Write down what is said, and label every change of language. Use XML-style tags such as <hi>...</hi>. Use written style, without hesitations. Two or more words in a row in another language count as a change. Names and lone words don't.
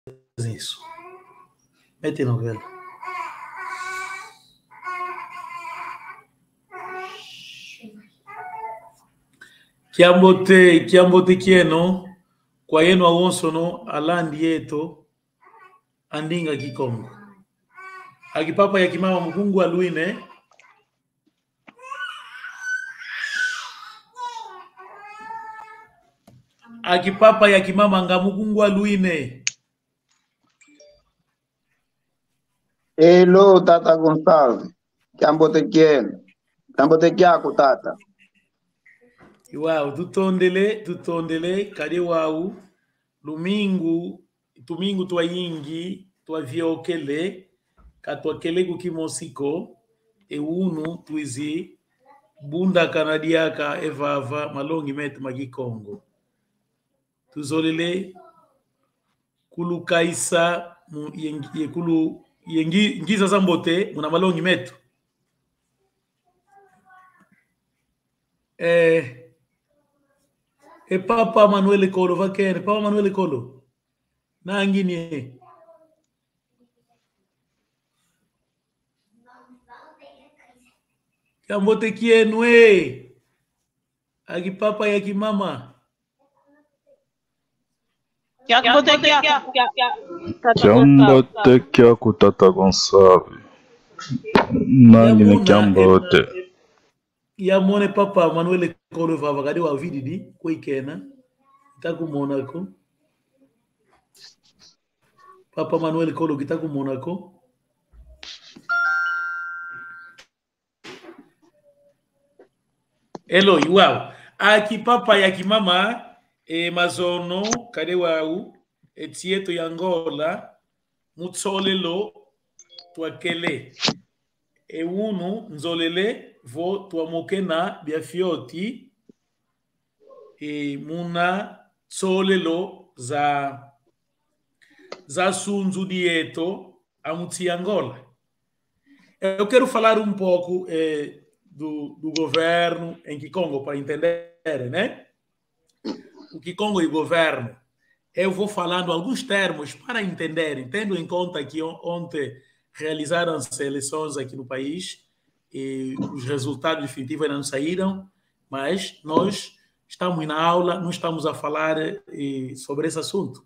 <pt>isso. Mete novela.</pt> <kg>Kiambote kieno kwa yenu awonso no alandi yeto andinga kikongo akipapa ya kimama mukungu aluine akipapa ya kimama nga mukungu aluine.</kg> <en>Hello, Tata Gonçalves.</en> <kg>Kiambote kyako tata. Iwau, tutondele, kade wau, tumingu tua yingi, tua viokele, katuakele kukimosiko, unu tuizi, bunda kanadiaka evava, malongi metu magikongo. Tuzolele, kulu kaisa, kulu ngiza zambote, muna malongi metu. Papa Manuel Kolo vakene, Papa Manuel Kolo. Na ngini. Kambote kienu Agi papa ya kimama. Kiambote kyako Tata Gonçalves. Nangine kiambote. Ya mone Papa Manuel Kolo vava kadi wa vididi ko ikena. Itaku Monaco. Papa Manuel Kolo kitaku Monaco.</kg> <en>Hello, wow.</en> <kg>Aki papa ya kimama mazono kade wau etieto yangola mutsolelo twakele unu nzolele vo tuamokena biafioti muna tsolelo za sunzu dieto amuti Angola.</kg> <pt>Eu quero falar um pouco do governo em Kikongo para entender, né? O Kikongo e o governo. Eu vou falando alguns termos para entenderem, tendo em conta que ontem realizaram-se eleições aqui no país e os resultados definitivos ainda não saíram, mas nós estamos na aula, não estamos a falar sobre esse assunto.</pt>